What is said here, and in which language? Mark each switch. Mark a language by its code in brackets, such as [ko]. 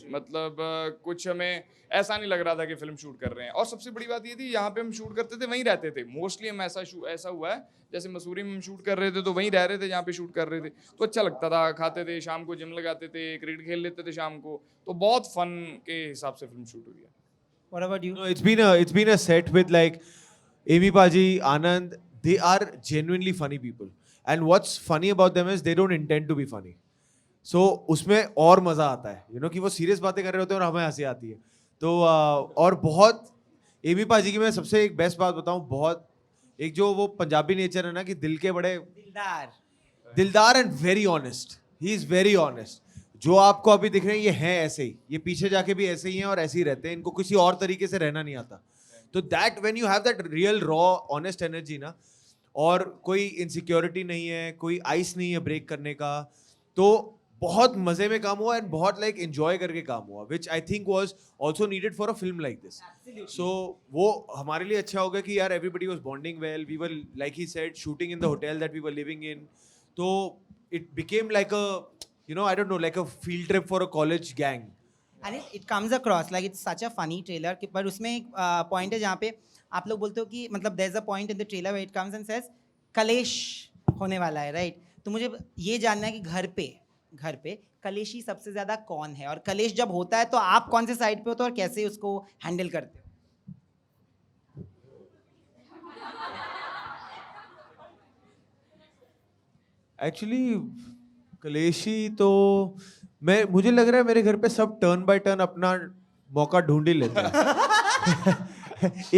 [hi] मतलब कुछ हमें ऐसा नहीं लग रहा था कि फिल्म शूट कर रहे हैं। और सबसे बड़ी बात ये थी, यहाँ पे हम शूट करते थे वहीं रहते थे मोस्टली। हम ऐसा हुआ है जैसे मसूरी में हम शूट कर रहे थे तो वहीं रह रहे थे जहाँ पे शूट कर रहे थे, तो अच्छा लगता था। खाते थे, शाम को जिम लगाते थे, क्रिकेट खेल लेते थे शाम को, तो बहुत फन के हिसाब से फिल्म शूट हुई है। [en] What about you? no, it's been a set with like Amy Paji, Anand. They are genuinely funny people, and what's funny about them is they don't intend to be funny. [hi] So उसमें और मजा आता है, [en] you know, [hi] कि वो serious बातें कर रहे होते हैं और हमें हंसी आती है। तो और बहुत एमी पाजी की मैं सबसे एक बेस्ट बात बताऊं, बहुत एक जो वो पंजाबी नेचर है ना कि दिल के बड़े दिलदार. [en] दिलदार and very honest, he is very honest. [hi] जो आपको अभी दिख रहे हैं ये हैं ऐसे ही, ये पीछे जाके भी ऐसे ही हैं और ऐसे ही रहते हैं, इनको किसी और तरीके से रहना नहीं आता. तो [en] that when you have that real raw honest energy [hi] ना, और कोई इनसिक्योरिटी नहीं है, कोई आइस नहीं है ब्रेक करने का, तो बहुत मजे में काम हुआ एंड बहुत लाइक एंजॉय करके काम हुआ, [en] Which I think was also needed for a film like this. [hi] सो वो हमारे लिए अच्छा हो गया कि यार [en] Everybody was bonding well, we were like he said shooting in the hotel that we were living in, तो it became like a I don't know, like a field trip for a college gang. And it comes across like it's such a funny trailer [hi] कि पर उसमें एक point है जहाँ पे आप लोग बोलते हो कि मतलब [en] there's a point in the trailer where it comes and says [hi] कलेश होने वाला है, [en] Right? [hi] तो मुझे ये जानना है कि घर पे कलेशी सबसे ज़्यादा कौन है, और कलेश जब होता है तो आप कौन से साइड पे होते हो और कैसे उसको हैंडल करते हो? एक्चुअली कलेशी तो मुझे लग रहा है मेरे घर पे सब टर्न बाय टर्न अपना मौका ढूंढ ही लेते हैं.